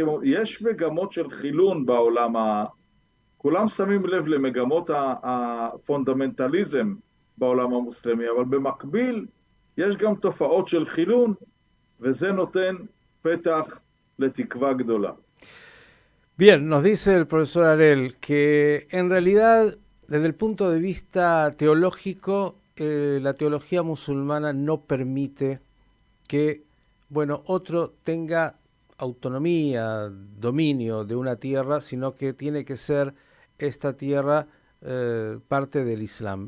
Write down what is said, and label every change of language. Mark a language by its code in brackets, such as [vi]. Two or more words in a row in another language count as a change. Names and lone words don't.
[he] יש מגמות של חילון בעולם. כולם שמים לב למגמות הפונדמנטליזם בעולם המוסלמי, אבל במקביל יש גם תופעות של חילון, וזה נותן פתח לתקווה גדולה. [es] Bien, nos dice el profesor Harel que en realidad, desde el punto de vista teológico, la teología musulmana no permite que, bueno, otro tenga autonomía, dominio de una tierra, sino que tiene que ser esta tierra parte del Islam.